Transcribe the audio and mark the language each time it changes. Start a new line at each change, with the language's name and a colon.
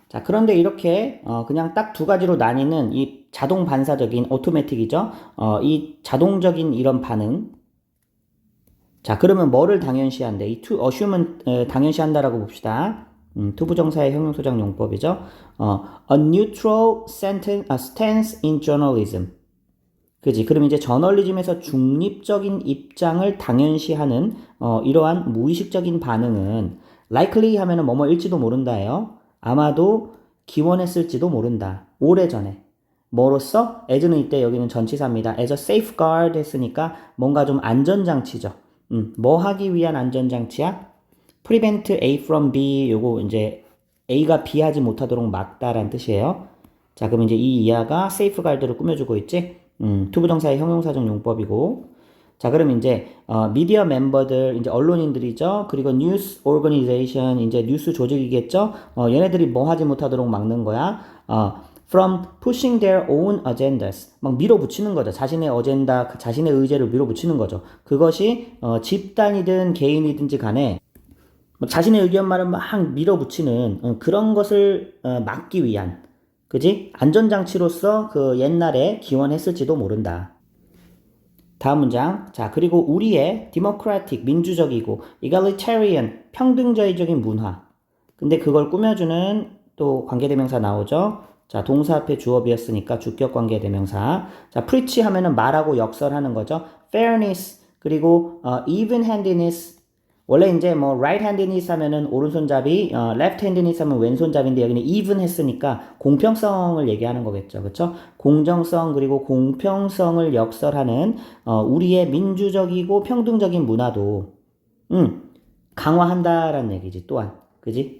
Korean: 자, 그런데 이렇게 그냥 딱 두 가지로 나뉘는 이 자동 반사적인 오토매틱이죠. 이 자동적인 이런 반응. 자, 그러면 뭐를 당연시한대? 이
English: to assume
Korean: 은 당연시한다라고 봅시다. 투부정사의 형용소장 용법이죠.
English: A neutral stance in journalism.
Korean: 그지? 그럼 이제 저널리즘에서 중립적인 입장을 당연시하는 이러한 무의식적인 반응은 likely 하면은 뭐뭐일지도 모른다예요. 아마도 기원했을지도 모른다. 오래전에. 뭐로써? as는 이때 여기는 전치사입니다.
English: as a safeguard
Korean: 했으니까 뭔가 좀 안전장치죠. 뭐 하기 위한 안전장치야?
English: prevent A from B
Korean: 요거 이제 A가 B 하지 못하도록 막다라는 뜻이에요. 자, 그럼 이제 이 이하가 safeguard를 꾸며주고 있지? 투부정사의 형용사적 용법이고 자, 그럼 이제 미디어 멤버들 이제 언론인들이죠. 그리고 뉴스 오거니제이션 이제 뉴스 조직이겠죠. 얘네들이 뭐 하지 못하도록 막는 거야.
English: from pushing their own agendas
Korean: 막 밀어붙이는 거죠. 자신의 어젠다, 자신의 의제를 밀어붙이는 거죠. 그것이 집단이든 개인이든지 간에 자신의 의견만을 막 밀어붙이는 그런 것을 막기 위한 그지? 안전장치로서 그 옛날에 기원했을지도 모른다. 다음 문장. 자, 그리고 우리의 democratic, 민주적이고 egalitarian, 평등주의적인 문화. 근데 그걸 꾸며주는 또 관계대명사 나오죠. 자, 동사 앞에 주어비었으니까 주격 관계대명사. 자, preach 하면은 말하고 역설하는 거죠.
English: fairness,
Korean: 그리고
English: even-handedness.
Korean: 원래 이제 뭐 right-handedness 하면은 오른손잡이, left-handedness 하면 왼손잡이인데 여기는 even 했으니까 공평성을 얘기하는 거겠죠. 그쵸? 공정성 그리고 공평성을 역설하는 우리의 민주적이고 평등적인 문화도 강화한다라는 얘기지. 또한 그지?